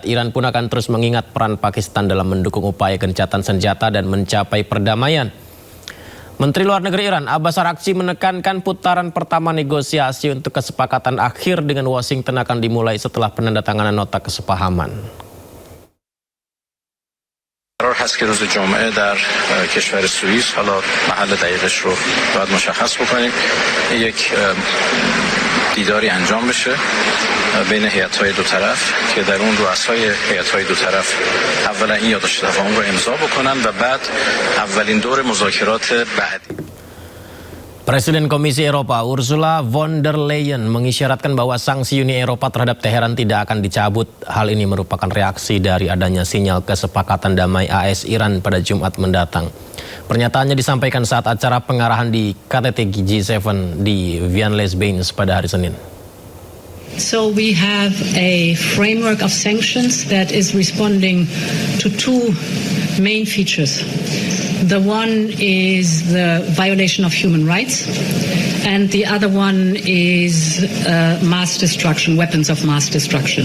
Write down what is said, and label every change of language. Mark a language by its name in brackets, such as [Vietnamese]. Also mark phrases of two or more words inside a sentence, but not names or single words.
[Indonesian] Iran pun akan terus mengingat peran Pakistan dalam mendukung upaya gencatan senjata dan mencapai perdamaian. Menteri Luar Negeri Iran Abbas Araghchi menekankan putaran pertama negosiasi untuk kesepakatan akhir dengan Washington akan dimulai setelah penandatanganan nota kesepahaman. [Persian] قرار هست که روز جمعه در کشور سوئیس، حالا محل دقیقش رو باید مشخص بکنیم، یک دیداری انجام بشه بین هیئت‌های دو طرف که در اون رؤسای هیئت‌های دو طرف اولا این یادداشت تفاهم رو امضا بکنن و بعد اولین دور مذاکرات بعدی. [Indonesian] Presiden Komisi Eropa Ursula von der Leyen mengisyaratkan bahwa sanksi Uni Eropa terhadap Teheran tidak akan dicabut. Hal ini merupakan reaksi dari adanya sinyal kesepakatan damai AS Iran pada Jumat mendatang. Pernyataannya disampaikan saat acara pengarahan di KTT G7 di Vienne-les-Bains pada hari Senin. [English] So we have a framework of sanctions that is responding to two main features. The one is the violation of human rights, and the other one is mass destruction, weapons of mass destruction.